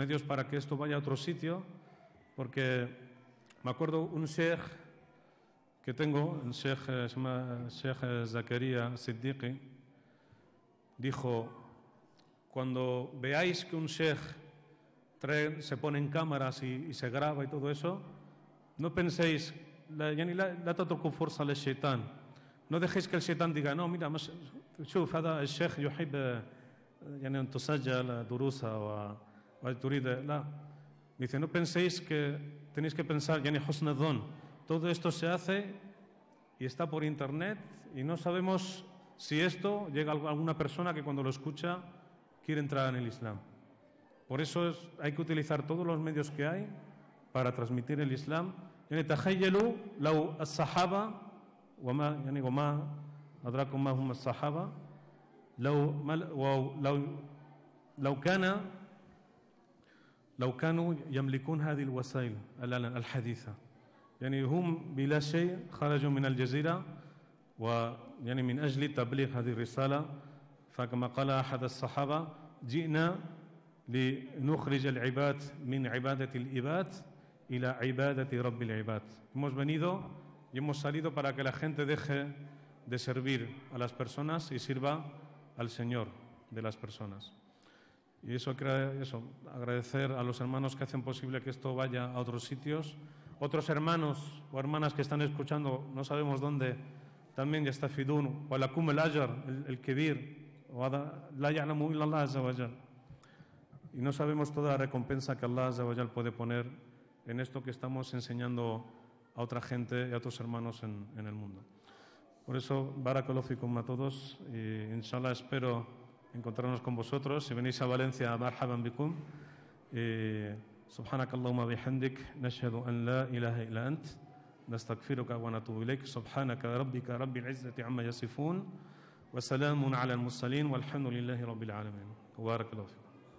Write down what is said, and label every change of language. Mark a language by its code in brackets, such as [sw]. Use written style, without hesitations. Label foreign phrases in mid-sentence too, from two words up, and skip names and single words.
[es] medios para que esto vaya a otro sitio, porque me acuerdo un sheikh que tengo, el sheikh se llama Sheikh Zakaria Siddiqui, dijo, cuando veáis que un sheikh se pone en cámaras y se graba y todo eso, no penséis, [ar] لا تتركوا [es] fuerza al shaitán. No dejéis que el shaitán diga, no, mira, [ar] شوف هذا الشيخ يحب يعني أن تسجل دروسه وتريد لا. [es] Dice, no penséis que tenéis que pensar, [ar] يعني حسن الظن. [es] Todo esto se hace y está por internet y no sabemos si esto llega a alguna persona que cuando lo escucha quiere entrar en el Islam. Por eso hay que utilizar todos los medios que hay para transmitir el Islam. [ar] Yani تخيلوا لو الصحابة وما أدراكم ما هم الصحابة لو كانوا يملكون هذه الوسائل الحديثة، يعني هم بلا شيء خرجوا من الجزيرة ويعني من أجل تبليغ هذه الرسالة. فكما قال أحد الصحابة، جئنا لنخرج العباد من عبادة العباد إلى عبادة رب العباد. [es] Hemos venido y hemos salido para que la gente deje de servir a las personas y sirva al Señor de las personas. Y eso, agradecer a los hermanos que hacen posible que esto vaya a otros sitios. Otros hermanos o hermanas que están escuchando, no sabemos dónde, también [ar] يستفيدون، ولكم الأجر، الكبير، لا يعلم إلا الله عز وجل. [es] Y no sabemos toda la recompensa que [ar] الله عز وجل [es] puede poner en esto que estamos enseñando a otra gente y a otros hermanos en el mundo. Por eso, [ar] بارك الله فيكم [es] a todos y inshallah espero encontrarnos con vosotros. Si venís a Valencia, [ar] مرحبا بكم. سبحانك اللهم وبحمدك نشهد أن لا إله إلا أنت نستغفرك ونتوب إليك سبحانك ربك رب العزة عما يصفون وسلام على المرسلين والحمد لله رب العالمين. وبارك الله فيكم.